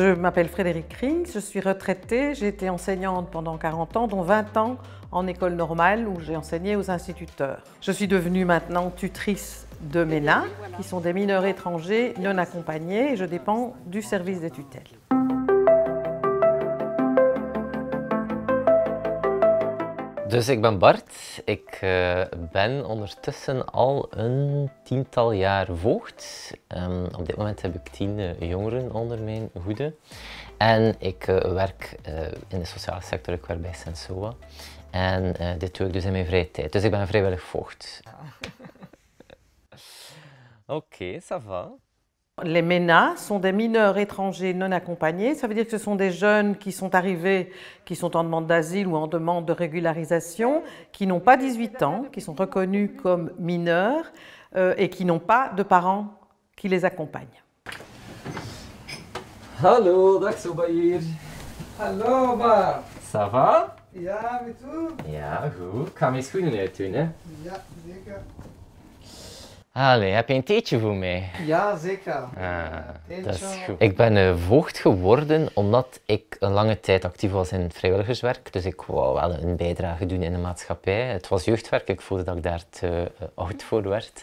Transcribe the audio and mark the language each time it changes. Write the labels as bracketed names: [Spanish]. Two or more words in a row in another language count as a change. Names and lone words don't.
[French] m'appelle Frédérique Rings, je suis retraitée, j'ai été enseignante pendant 40 ans, dont 20 ans en école normale où j'ai enseigné aux instituteurs. Je suis devenue maintenant tutrice de MENA, qui sont des mineurs étrangers non accompagnés, et je dépends du service des tutelles. [Dutch] Dus ik ben Bart. Ik ben ondertussen al een 10-tal jaar voogd. Op dit moment heb ik 10 jongeren onder mijn hoede. En ik werk in de sociale sector, ik werk bij Sensoa. En dit doe ik dus in mijn vrije tijd. Dus ik ben een vrijwillig voogd. Oké, [French] ça va. Les MENA sont des mineurs étrangers non accompagnés. Ça veut dire que ce sont des jeunes qui sont arrivés, qui sont en demande d'asile ou en demande de régularisation, qui n'ont pas 18 ans, qui sont reconnus comme mineurs et qui n'ont pas de parents qui les accompagnent. [Dutch] Hallo, dag Soba hier. Hallo Bart. [French] Ça va? [Dutch] Ja, met u? Ja, goed. Ik ga mijn schoenen uitdoen, hè. Ja, zeker. Allee, heb je een theetje voor mij? Ja, zeker. Dat is goed. Ik ben voogd geworden omdat ik een lange tijd actief was in vrijwilligerswerk. Dus ik wou wel een bijdrage doen in de maatschappij. Het was jeugdwerk, ik voelde dat ik daar te oud voor werd.